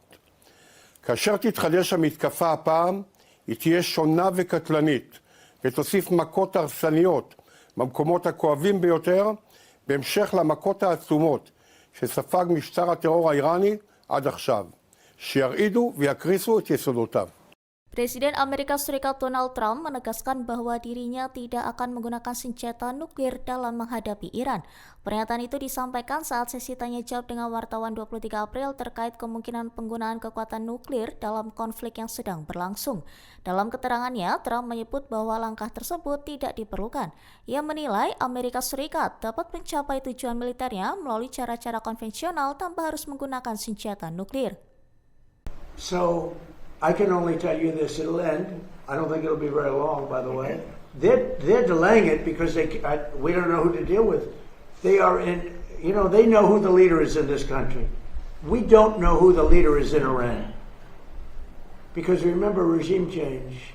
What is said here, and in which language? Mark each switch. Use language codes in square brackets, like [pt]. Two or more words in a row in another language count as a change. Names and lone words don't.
[he] כאשר תתחדש המתקפה הפעם, היא תהיה שונה וקטלנית, ותוסיף מכות הרסניות במקומות הכואבים ביותר, בהמשך למכות העצומות שספג משטר הטרור האיראני עד עכשיו, שירעידו ויקריסו את יסודותיו. [id] Presiden Amerika Serikat Donald Trump menegaskan bahwa dirinya tidak akan menggunakan senjata nuklir dalam menghadapi Iran. Pernyataan itu disampaikan saat sesi tanya jawab dengan wartawan 23 April terkait kemungkinan penggunaan kekuatan nuklir dalam konflik yang sedang berlangsung. Dalam keterangannya, Trump menyebut bahwa langkah tersebut tidak diperlukan. Ia menilai Amerika Serikat dapat mencapai tujuan militernya melalui cara-cara konvensional tanpa harus menggunakan senjata nuklir. [en] So, I can only tell you this, it'll end. I don't think it'll be very long, by the way. They're delaying it because we don't know who to deal with. They are in, they know who the leader is in this country. We don't know who the leader is in Iran. Because remember, regime change.